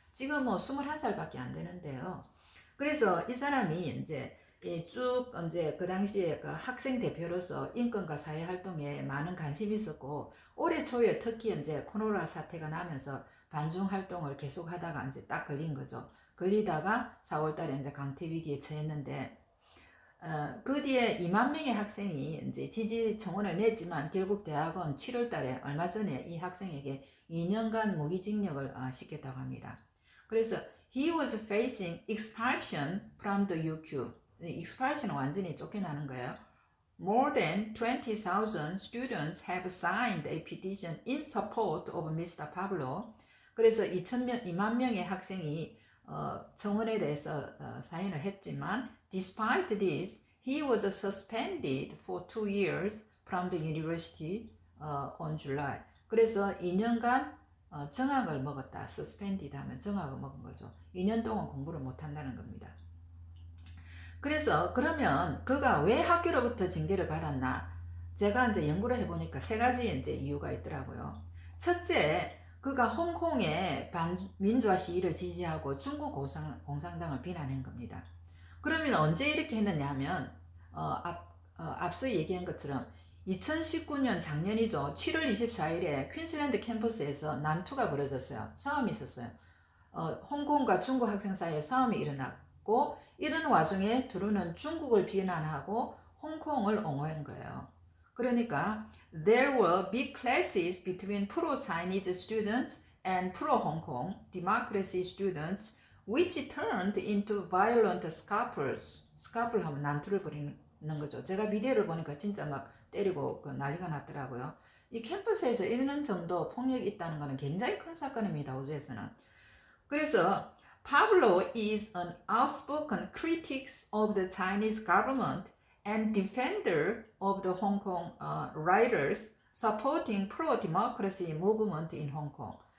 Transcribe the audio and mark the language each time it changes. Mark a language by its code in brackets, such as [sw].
[ko] 지금 뭐 21살밖에 안 되는데요. 그래서 이 사람이 이제 쭉 이제 그 당시에 그 학생 대표로서 인권과 사회 활동에 많은 관심이 있었고 올해 초에 특히 이제 코로나 사태가 나면서 반중 활동을 계속 하다가 이제 딱 걸린 거죠. 걸리다가 4월달에 이제 강퇴 위기에 처했는데 그 뒤에 2만 명의 학생이 이제 지지 청원을 냈지만 결국 대학은 7월달에 얼마 전에 이 학생에게 2년간 무기징역을 시켰다고 합니다. 그래서 [en] he was facing expulsion from the UQ. [ko] expulsion은 완전히 쫓겨나는 거예요. [en] More than 20,000 students have signed a petition in support of Mr. Pablo. [ko] 그래서 2만 명의 학생이 청원에 대해서 사인을 했지만 [en] despite this, he was suspended for 2 years from the university on July. [ko] 그래서 2년간 정학을 먹었다. suspended 하면 정학을 먹은 거죠. 2년 동안 공부를 못 한다는 겁니다. 그래서 그러면 그가 왜 학교로부터 징계를 받았나? 제가 이제 연구를 해보니까 3가지 이제 이유가 있더라고요. 첫째, 그가 홍콩의 반민주화 시위를 지지하고 중국 공산당을 비난한 겁니다. 그러면 언제 이렇게 했느냐 하면 앞서 얘기한 것처럼 2019년 작년이죠. 7월 24일에 퀸슬랜드 캠퍼스에서 난투가 벌어졌어요. 싸움이 있었어요. 홍콩과 중국 학생 사이에 싸움이 일어났고 이런 와중에 드루는 중국을 비난하고 홍콩을 옹호한 거예요. 그러니까 [en] there were big clashes between pro-Chinese students and pro-Hong Kong democracy students which turned into violent scuffles. [ko] scuffle 하면 난투를 벌이는 거죠. 제가 비디오를 보니까 진짜 막 때리고 난리가 났더라고요. 이 캠퍼스에서 이런 정도 폭력이 있다는 것은 굉장히 큰 사건입니다. 호주에서는. 그래서 [en] Pablo is an outspoken critic of the Chinese government and defender of the Hong Kong writers supporting pro-democracy movement in Hong Kong.